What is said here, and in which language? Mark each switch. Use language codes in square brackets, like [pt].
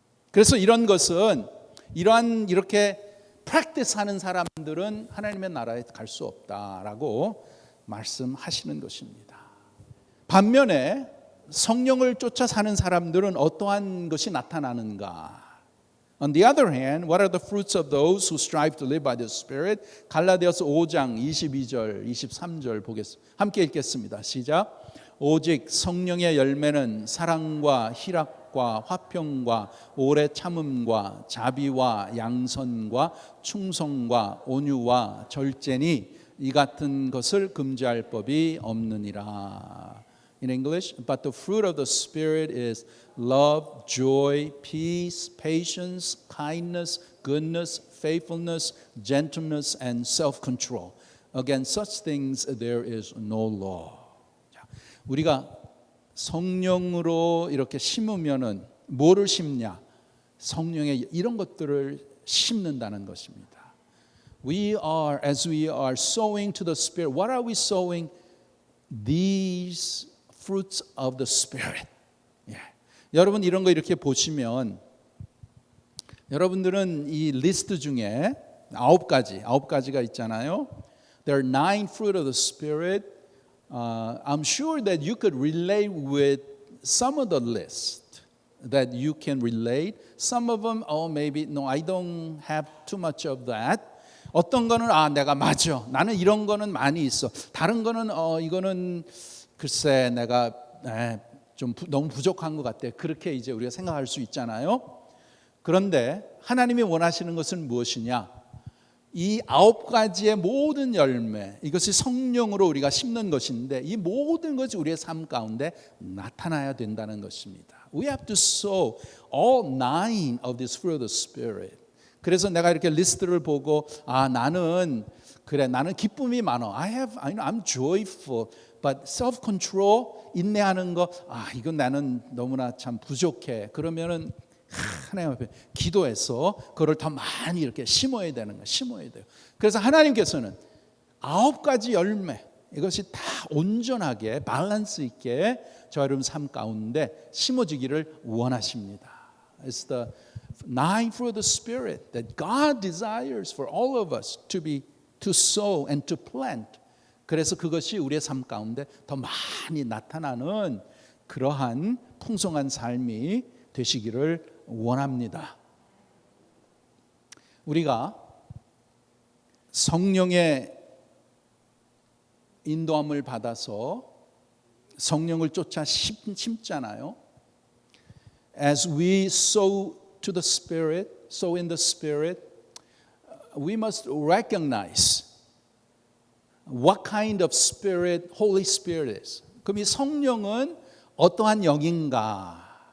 [ko] 그래서 이런 것은 이렇게 프랙티스하는 사람들은 하나님의 나라에 갈 수 없다라고 말씀하시는 것입니다. 반면에 성령을 쫓아 사는 사람들은 어떠한 것이 나타나는가? [en] On the other hand, what are the fruits of those who strive to live by the Spirit? [ko] 갈라디아서 5장 22절, 23절 보겠습니다. 함께 읽겠습니다. 시작. 오직 성령의 열매는 사랑과 희락, 화목과 화평과 오래 참음과 자비와 양선과 충성과 온유와 절제니 이 같은 것을 금지할 법이 없느니라. [en] In English, but the fruit of the Spirit is love, joy, peace, patience, kindness, goodness, faithfulness, gentleness, and self-control. Against such things there is no law. [ko] 자, 우리가 성령으로 이렇게 심으면은 뭐를 심냐? 성령의 이런 것들을 심는다는 것입니다. [en] As we are sowing to the Spirit, what are we sowing? These fruits of the Spirit. 예. [ko] 여러분 이런 거 이렇게 보시면 여러분들은 이 리스트 중에 9가지가 있잖아요. [en] There are 9 fruit of the Spirit. I'm sure that you could relate with some of the list that you can relate. Some of them, maybe no, I don't have too much of that. [ko] 어떤 거는 내가 맞아. 나는 이런 거는 많이 있어. 다른 거는 이거는 글쎄 내가 좀 너무 부족한 것 같아. 그렇게 이제 우리가 생각할 수 있잖아요. 그런데 하나님이 원하시는 것은 무엇이냐? 이 9가지의 모든 열매, 이것이 성령으로 우리가 심는 것인데 이 모든 것이 우리의 삶 가운데 나타나야 된다는 것입니다. [en] We have to sow all 9 of this fruit of the Spirit. [ko] 그래서 내가 이렇게 리스트를 보고 나는 기쁨이 많아. [en] I'm joyful, but self-control, [ko] 인내하는 거, 이건 나는 너무나 참 부족해. 그러면은 하나님 앞에 기도해서 그걸 더 많이 이렇게 심어야 되는 거예요. 심어야 돼요. 그래서 하나님께서는 9가지 열매, 이것이 다 온전하게 밸런스 있게 저와 여러분 삶 가운데 심어지기를 원하십니다. [en] It's the 9 fruit of the Spirit that God desires for all of us to sow and to plant. [ko] 그래서 그것이 우리의 삶 가운데 더 많이 나타나는 그러한 풍성한 삶이 되시기를 원합니다. 우리가 성령의 인도함을 받아서 성령을 쫓아 심잖아요. [en] As we sow to the Spirit, sow in the Spirit, we must recognize what kind of Spirit Holy Spirit is. [ko] 그럼 이 성령은 어떠한 영인가?